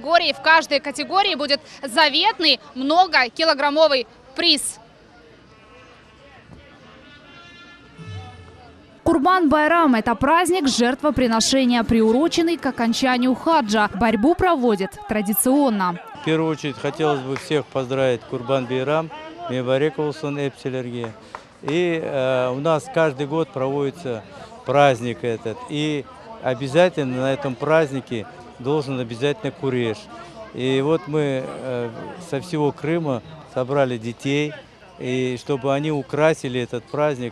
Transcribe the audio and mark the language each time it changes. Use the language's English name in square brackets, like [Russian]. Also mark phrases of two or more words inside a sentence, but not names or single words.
[Russian] В каждой категории будет заветный многокилограммовый приз. Курбан-байрам – это праздник жертвоприношения, приуроченный к окончанию хаджа. Борьбу проводят традиционно. В первую очередь хотелось бы всех поздравить Курбан-байрам, [Crimean Tatar] мубарек олсун эпсилерге. [Russian] И у нас каждый год проводится праздник этот. И обязательно на этом празднике должен обязательно куреш. И вот мы со всего Крыма собрали детей, и чтобы они украсили этот праздник.